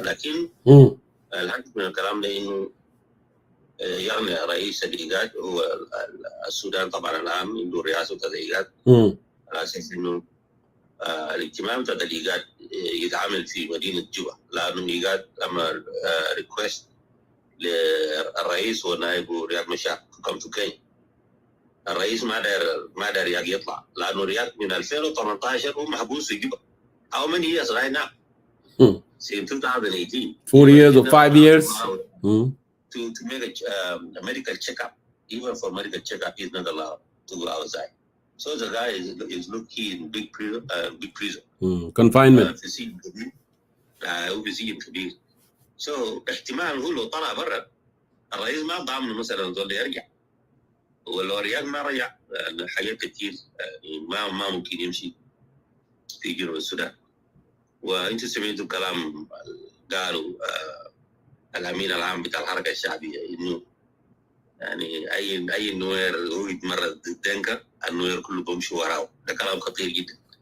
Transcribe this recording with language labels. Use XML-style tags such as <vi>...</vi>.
<ar>لكن الهدف من الكلام ده انه يغني رئيس الإيجاد هو السودان طبعا الان عنده رئاسه الإيجاد على اساس انه الاجتماع بتاع الإيجاد يتعامل في مدينه جوبا، لانه الإيجاد عمل ريكوست للرئيس ونائبه رياض مشار كم تو كينيا. الرئيس ما داير رياض يطلع، لانه رياض من 2018 هو محبوس في جوبا.</ar> <en>How many years right now? Since 2018. 4 years or 5 years. To make a medical checkup, even for medical checkup, he's not allowed to go outside. So the guy is looking in big prison. Confinement.</en> <ar>هو في سجن كبير. So احتمال هو لو طلع برا الرئيس ما ضامن مثلا زول يرجع، ولو رياض ما رجع حاجات كتير يعني ما ممكن يمشي في جنوب السودان. وانت سمعتوا كلام قالوا الامين العام بتاع الحركه الشعبيه انه يعني اي نوير هو يتمرد ضد دنكا النوير كله بمشي وراه. ده كلام خطير جدا.</ar>